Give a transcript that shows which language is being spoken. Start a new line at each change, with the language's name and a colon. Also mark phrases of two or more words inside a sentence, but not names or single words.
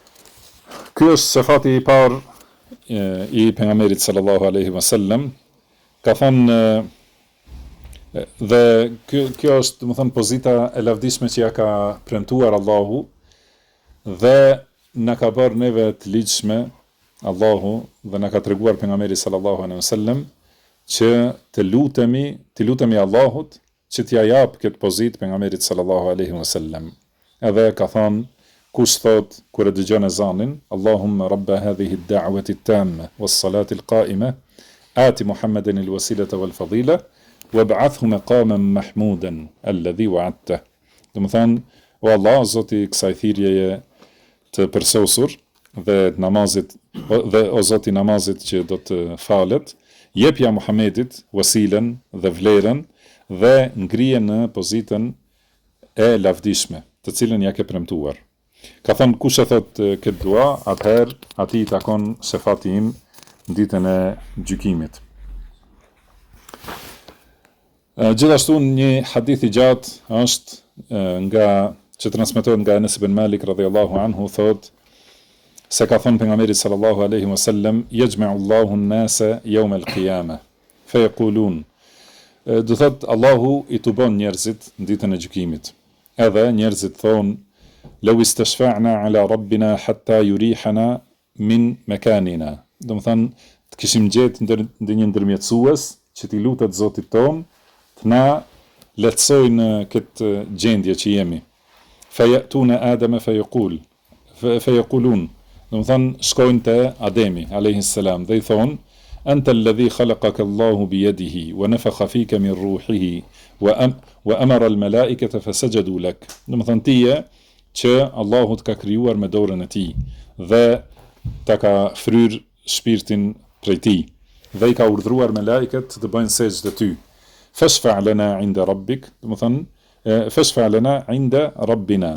Albanian: Ky është shefati i parë i pejgamberit
Arabic: صلى الله عليه وسلم
Albanian: ka thënë dhe kjo është, do të thënë, pozita e lavdishme që ja ka premtuar Allahu dhe na ka bërë neve të ligjshme Allahu dhe na ka treguar pejgamberi
Arabic: صلى الله عليه وسلم
Albanian: që të lutemi Allahut që t'ja jap këtë pozitë pejgamberit sallallahu alaihi wasallam. Edhe ka thënë kush thot kur e dëgjon ezanin,
Arabic: اللهم رب هذه الدعوة التامة والصلاة القائمة آت محمدا الوسيلة والفضيلة وابعثه مقاما محمودا الذي وعدت.
Albanian: Do të thënë, o Allah, Zoti i kësaj thirrjeje të përsosur dhe namazit dhe o Zoti i namazit që do të falet, jepja Muhamedit wasilen dhe vlerën dhe ngrije në pozitën e lavdishme, të cilën ja ke premtuar. Ka thënë kush e thot këtë dua, atëherë atij i takon shefati im në ditën e gjykimit. Gjithashtu një hadith i gjatë është që transmetohet nga Anas ibn Malik
Arabic: رضي الله عنه,
Albanian: thot se ka thënë pejgamberi
Arabic: صلى الله عليه وسلم, يجمع الله الناس يوم القيامة فيقولون,
Albanian: do thot Allahu i tubon njerëzit në ditën e gjykimit. Edhe njerëzit thonë,
Arabic: لو استشفعنا على ربنا حتى يريحنا من مكاننا.
Albanian: Do të thënë, të kishim gjetë ndonjë ndërmjetësues që t'i lutet Zotit ton, të na lehtësojnë këtë gjendje që jemi.
Arabic: فيأتون آدم فيقولون.
Albanian: Do të thënë, shkojnë te Ademi
Arabic: عليه السلام
Albanian: dhe i thonë,
Arabic: أنت الذي خلقك الله بيده ونفخ فيك من روحه وأمر الملائكة فسجدوا لك.
Albanian: Do të thënë, tije që Allahu të ka krijuar me dorën e tij dhe ta ka fryrë shpirtin prej tij dhe i ka urdhëruar me laiket të bëjnë sejdë ty.
Arabic: فاشفع لنا عند ربك,
Albanian: do të thënë
Arabic: فاشفع لنا عند ربنا.